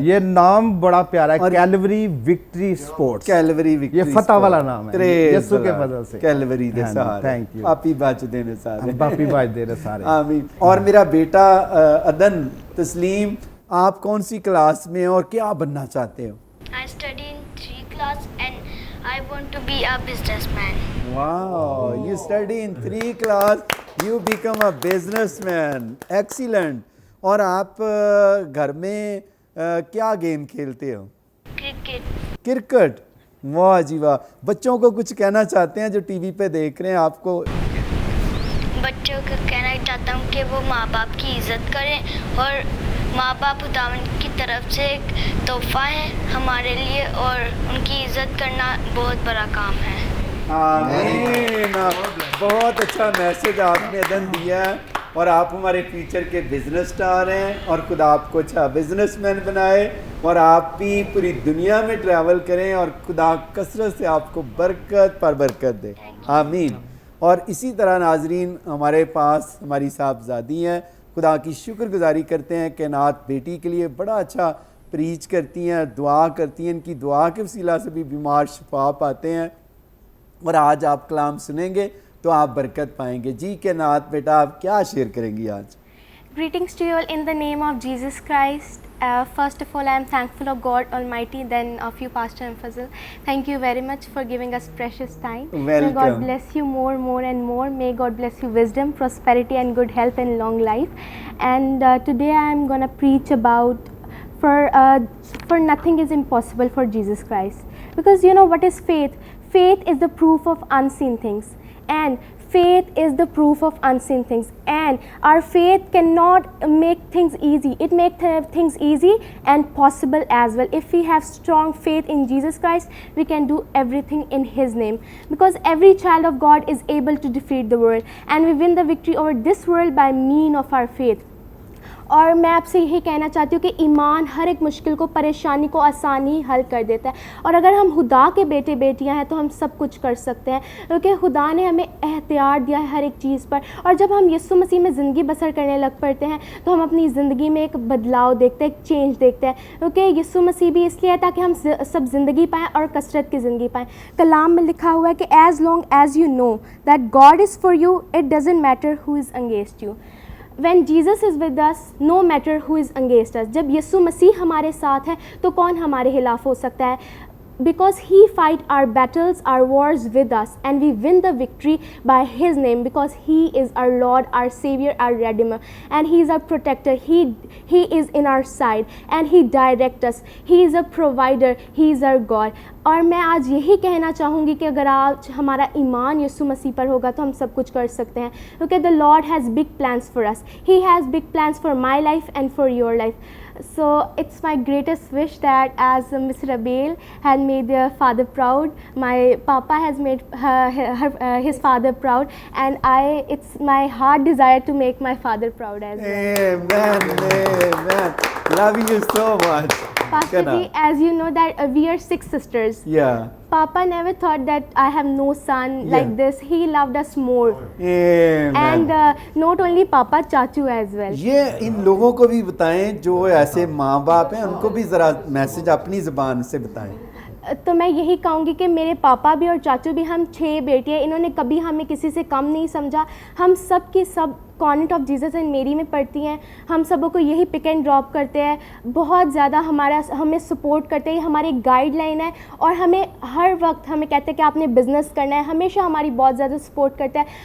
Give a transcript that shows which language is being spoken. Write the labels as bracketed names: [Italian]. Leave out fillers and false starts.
[Urdu] یہ نام بڑا پیارا ہے, calorie victory sports. Calorie victory, یہ فتح والا نام ہے یسوع کے فضل سے. [Punjabi] کیلوری دے سارے. [English] Thank you. [Punjabi] پاپی باج دینے سارے. پاپی باج دے رہے سارے. [Urdu] آمین. اور میرا بیٹا عدن تسلیم, آپ کون سی کلاس میں اور کیا بننا چاہتے ہو؟ [English] I study in 3 class and I want to be a businessman. Wow, you study in 3 class, you become a businessman. Excellent. [Urdu] اور آپ گھر میں کیا گیم کھیلتے ہو؟ [English] Cricket. [Urdu] کرکٹ. واہ جی واہ. بچوں کو کچھ کہنا چاہتے ہیں جو ٹی وی پہ دیکھ رہے ہیں آپ کو؟ بچوں کو کہنا چاہتا ہوں کہ وہ ماں باپ کی عزت کریں, اور ماں باپ خداوند کی طرف سے ایک تحفہ ہے ہمارے لیے, اور ان کی عزت کرنا بہت بڑا کام ہے. آمین. بہت اچھا میسج آپ نے عدن دیا ہے, اور آپ ہمارے فیوچر کے بزنس اسٹار ہیں, اور خدا آپ کو اچھا بزنس مین بنائے, اور آپ بھی پوری دنیا میں ٹریول کریں, اور خدا کثرت سے آپ کو برکت پر برکت دے. آمین. اور اسی طرح ناظرین, ہمارے پاس ہماری صاحبزادی ہیں, خدا کی شکر گزاری کرتے ہیں کہ نعت بیٹی کے لیے بڑا اچھا پریچ کرتی ہیں, دعا کرتی ہیں. ان کی دعا کے وسیلہ سے بھی بیمار شفا پاتے ہیں, اور آج آپ کلام سنیں گے تو آپ برکت پائیں گے. جی کہ نعت بیٹا آپ کیا شیئر کریں گی آج؟ [English] Greetings to you all in the name of Jesus Christ. First of all, I am thankful of God Almighty, then of you, Pastor Fazil. Thank you very much for giving us precious time. Welcome. May God bless you more and more. May God bless you wisdom, prosperity and good health and long life. And today I am going to preach about for nothing is impossible for Jesus Christ. Because you know what is faith? Faith is the proof of unseen things. And faith is the proof of unseen things, and our faith cannot make things easy. It makes things easy and possible as well. If we have strong faith in Jesus Christ, we can do everything in His name, because every child of God is able to defeat the world, and we win the victory over this world by means of our faith. [Urdu] اور میں آپ سے یہی کہنا چاہتی ہوں کہ ایمان ہر ایک مشکل کو, پریشانی کو آسانی حل کر دیتا ہے, اور اگر ہم خدا کے بیٹے بیٹیاں ہیں تو ہم سب کچھ کر سکتے ہیں, کیونکہ خدا نے ہمیں اختیار دیا ہے ہر ایک چیز پر. اور جب ہم یسوع مسیح میں زندگی بسر کرنے لگ پڑتے ہیں تو ہم اپنی زندگی میں ایک بدلاؤ دیکھتے ہیں, ایک چینج دیکھتے ہیں, کیونکہ یسوع مسیح بھی اس لیے ہے تاکہ ہم سب زندگی پائیں اور کثرت کی زندگی پائیں. کلام میں لکھا ہوا ہے کہ [English] As long as you know that God is for you, it doesn't matter who is against you. When Jesus is with us, no matter who is against us. [Urdu] جب یسوع مسیح ہمارے ساتھ ہے تو کون ہمارے خلاف ہو سکتا ہے؟ [English] Because He fight our battles, our wars with us, and we win the victory by His name, because He is our Lord, our Savior, our Redeemer, and He is our protector. He is in our side, and He directs us. He is a provider. He is our God. اور میں آج یہی کہنا چاہوں گی کہ اگر آج ہمارا ایمان یسوع مسیح پر ہوگا تو ہم سب کچھ کر سکتے ہیں, کیونکہ the Lord has big plans for us. He has big plans for my life and for your life. So it's my greatest wish that as Miss Rabel had made their father proud, my papa has made his father proud, and it's my heart desire to make my father proud as well. Amen. Love you so much. Pastor ji, as you know that we are 6 sisters. Yeah. Papa never thought that I have no son like this. He loved us more. Amen. And not only Papa, Chachu as well. [Urdu] یہ ان لوگوں کو بھی بتائیں جو ایسے ماں باپ ہیں, ان کو بھی ذرا میسج اپنی زبان سے بتائیں. تو میں یہی کہوں گی کہ میرے پاپا بھی اور چاچو بھی, ہم 6 بیٹے ہیں, انہوں نے کبھی ہمیں کسی سے کم نہیں سمجھا. ہم سب کی سب کانوینٹ آف جیزس اینڈ میری میں پڑھتی ہیں. ہم سبوں کو یہی پک اینڈ ڈراپ کرتے ہیں, بہت زیادہ ہمیں سپورٹ کرتے ہیں. یہ ہماری گائیڈ لائن ہے, اور ہمیں ہر وقت ہمیں کہتے ہیں کہ آپ نے بزنس کرنا ہے, ہمیشہ ہماری بہت زیادہ سپورٹ کرتا ہے.